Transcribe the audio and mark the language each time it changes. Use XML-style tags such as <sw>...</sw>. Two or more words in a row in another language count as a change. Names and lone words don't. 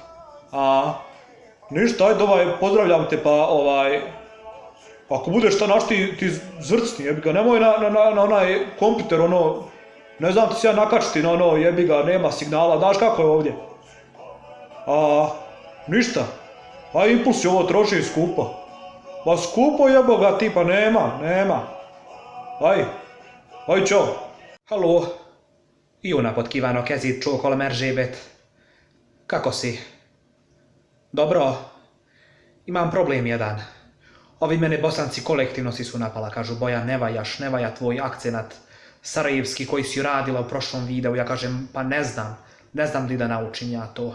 <sr>A, ništa, ajde pozdravljam te pa ako budeš šta naš ti zvrcni, jebi ga, nemoj na onaj kompjuter, ne znam ti se ja nakačiti na jebi ga, nema signala, znaš kako je ovdje? A, ništa, a impulsi ovo troši skupo. Pa skupo jebo ga ti, pa nema. Aj, čao.</sr> <hu>Halló, jó napot kívánok, kezét csókolom Erzsébet.</hu> <sr>Kako si? Dobro, imam problem jedan. Ovi mene bosanci kolektivno si su napala, kažu Bojan ne valja tvoj akcenat sarajevski koji si radila u prošlom videu. Ja kažem pa ne znam li da naučim ja to.</sr>